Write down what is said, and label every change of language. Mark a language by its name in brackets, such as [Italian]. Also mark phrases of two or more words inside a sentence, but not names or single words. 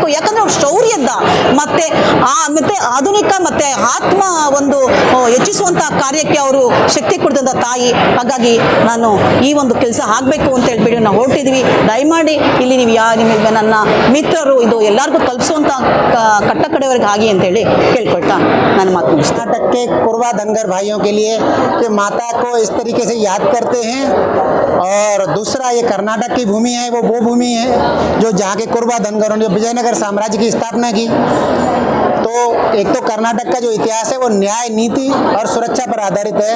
[Kannada] ಯಾಕಂದರೆ ಅವ್ರು ಶೌರ್ಯದ ಮತ್ತೆ ಆಧುನಿಕ ಮತ್ತು ಆತ್ಮ ಒಂದು ಹೆಚ್ಚಿಸುವಂಥ ಕಾರ್ಯಕ್ಕೆ ಅವರು ಶಕ್ತಿ ಕೊಡ್ತಂಥ ತಾಯಿ. ಹಾಗಾಗಿ ನಾನು ಈ ಒಂದು ಕೆಲಸ ಆಗಬೇಕು ಅಂತ ಹೇಳ್ಬಿಟ್ಟು ನಾವು ಹೊರಟಿದ್ವಿ. ದಯಮಾಡಿ ಇಲ್ಲಿ ನೀವು ನಿಮಗೆ ನನ್ನ ಮಿತ್ರರು ಇದು ಎಲ್ಲರಿಗೂ ತಲುಪಿಸುವಂಥ ಕಟ್ಟ ಕಡೆವರೆಗೆ ಆಗಿ ಅಂತೇಳಿ ಕೇಳ್ಕೊಳ್ತಾ ನಾನು ಮಾತು ಮುಗಿಸ್ತೀನಿ. [Hindi] कर्नाटक के कुरवा धनगर भाइयों के लिए कि माता को इस तरीके से याद करते हैं। और दूसरा ये कर्नाटक की भूमि है, वो भूमि है जो जहाँ के कुरवा धनगरों ने विजयनगर साम्राज्य की स्थापना की। तो एक तो कर्नाटक का जो इतिहास है वो न्याय, नीति और सुरक्षा पर आधारित है।